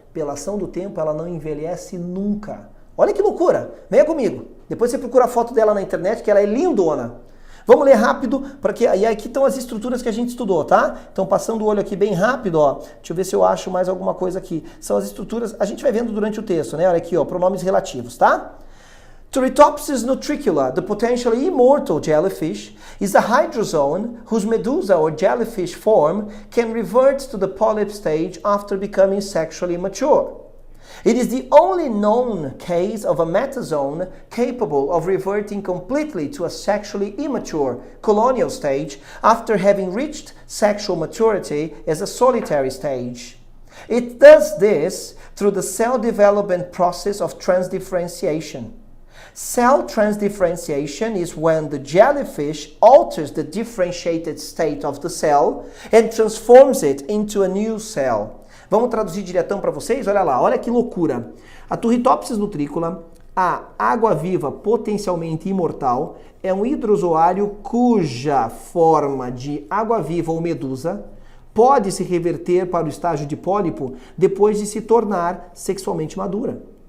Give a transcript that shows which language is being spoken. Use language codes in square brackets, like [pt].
[pt] Pela ação do tempo, ela não envelhece nunca. Olha que loucura! Venha comigo. Depois você procura a foto dela na internet, que ela é lindona. Vamos ler rápido, porque aí aqui estão as estruturas que a gente estudou, tá? Então, passando o olho aqui bem rápido, ó. Deixa eu ver se eu acho mais alguma coisa aqui. São as estruturas, a gente vai vendo durante o texto, né? Olha aqui, ó, pronomes relativos, tá? [en] Turritopsis nutricula, the potentially immortal jellyfish, is a hydrozoan whose medusa or jellyfish form can revert to the polyp stage after becoming sexually mature. It is the only known case of a metazoan capable of reverting completely to a sexually immature colonial stage after having reached sexual maturity as a solitary stage. It does this through the cell development process of transdifferentiation. Cell transdifferentiation is when the jellyfish alters the differentiated state of the cell and transforms it into a new cell. [pt] Vamos traduzir diretão para vocês? Olha lá, olha que loucura. A Turritopsis nutricula, a água-viva potencialmente imortal, é um hidrozoário cuja forma de água-viva ou medusa pode se reverter para o estágio de pólipo depois de se tornar sexualmente madura.